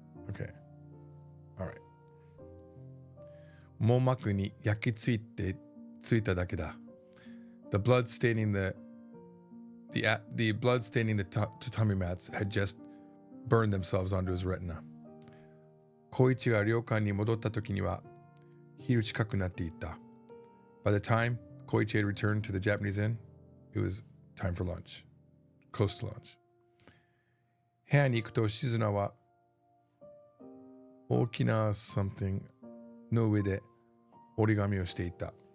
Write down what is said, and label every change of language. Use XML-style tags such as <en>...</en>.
<en>Okay. All right.</en> <ja>網膜に焼き付いただけだ.</ja> <en>The blood staining the blood staining the tatami mats had just burned themselves onto his retina.</en> <ja>光一が旅館に戻った時には昼近くなっていた.</ja> <en>By the time Koichi had returned to the Japanese inn, it was time for lunch. Close to lunch.</en> <ja>部屋に行くと静菜は大きな</ja> <en>something</en> <ja>の上で折り紙をしていた.</ja>